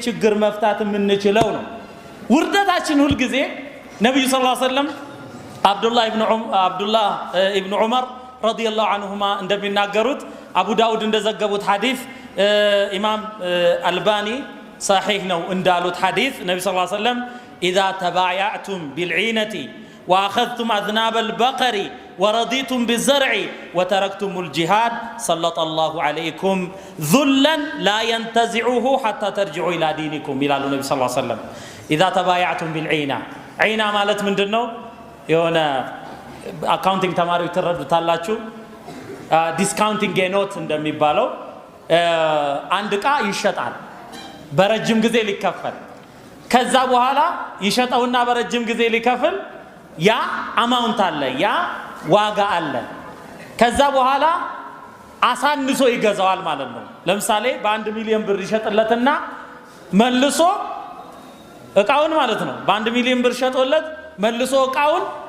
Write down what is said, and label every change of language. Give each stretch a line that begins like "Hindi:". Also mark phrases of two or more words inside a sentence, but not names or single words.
Amharic: ችግር መፍታት የምንችለው ነው ውርደታችን። ሁሉ ጊዜ ነብዩ
Arabic: صلى الله عليه وسلم
Amharic: አብዱላህ ኢብኑ ዑመር ረዲየላሁ ዐንሁማ እንደሚናገሩት አቡ ዳውድ እንደዘገቡት ሐዲስ ኢማም አልባኒ صحيح ነው እንዳሉት ሐዲስ ነብዩ
Arabic: صلى الله عليه وسلم اذا تبايعتم بالعينة واخذتم اذناب البقر ورضيتم بالزرع وتركتم الجهاد سلط الله عليكم ذلا لا ينتزعه حتى ترجعوا الى دينكم
Amharic: ይላሉ ነብዩ
Arabic: صلى الله عليه وسلم اذا تبايعتم بالعينة
Amharic: ዒና ማለት ምንድነው? የሆነ አካውንቲንግ ተማሪዎች ትረዱታላችሁ። ዲስካውንቲንግ ጌኖት እንደሚባለው አንድ ዕቃ ይሸጣል በረጅም ጊዜ ሊከፈል፣ ከዛ በኋላ ይሸጠውና በረጅም ጊዜ ሊከፍል ያ አማውንት አለ፣ ያ ዋጋ አለ። ከዛ በኋላ አሳንሶ ይገዛዋል ማለት ነው። ለምሳሌ በ1 ሚሊዮን ብር ይሸጥለትና መልሶ ዕቃውን ማለት ነው በ1 ሚሊዮን ብር ሸጦለት መልሶ ዕቃውን